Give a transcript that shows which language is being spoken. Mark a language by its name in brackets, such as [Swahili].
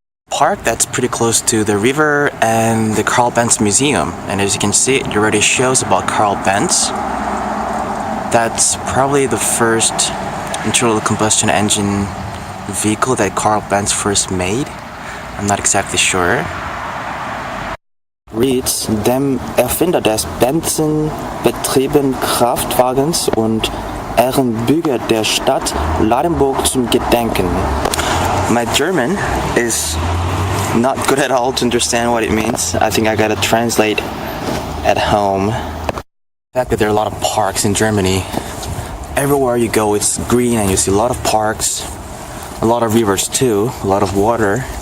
[English] Park that's pretty close to the river and the Karl Benz Museum, and as you can see, it already shows about Karl Benz. That's probably the first internal combustion engine vehicle that Karl Benz first made. I'm not exactly sure. Reads, [German] dem Erfinder des Benzinbetriebenen Kraftwagens und Ehrenbürger der Stadt Ladenburg zum Gedenken. [English] My German is not good at all to understand what it means. I think I gotta translate at home. The fact that there are a lot of parks in Germany. Everywhere you go it's green and you see a lot of parks, a lot of rivers too, a lot of water.